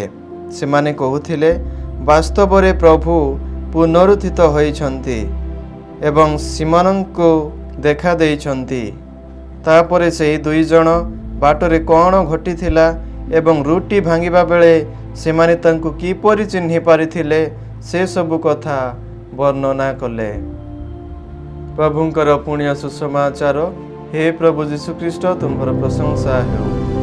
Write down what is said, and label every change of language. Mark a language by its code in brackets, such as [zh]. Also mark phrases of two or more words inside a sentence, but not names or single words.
[or] ସେମାନେ କହୁଥିଲେ, ବାସ୍ତବ ରେ ପ୍ରଭୁ ପୁନରୁତ୍ଥିତ ହୋଇଛନ୍ତି ଏବଂ ସିମୋନଙ୍କୁ ଦେଖା ଦେଇଛନ୍ତି। ତାପରେ ସେହି 2 ଜଣ ବାଟରେ କଣ ଘଟିଥିଲା ଏବଂ ରୁଟି ଭାଙ୍ଗିବା ବେଳେ ସେମାନେ ତାଙ୍କୁ କିପରି ଚିହ୍ନି ପାରିଥିଲେ ସେ ସବୁ କଥା ବର୍ଣ୍ଣନା କଲେ। ପ୍ରଭୁଙ୍କର ପୁଣ୍ୟ ସୁସମାଚାର। [hi] हे प्रभु जीशु ख्रीष्ट, तुम्हारा प्रशंसा हो।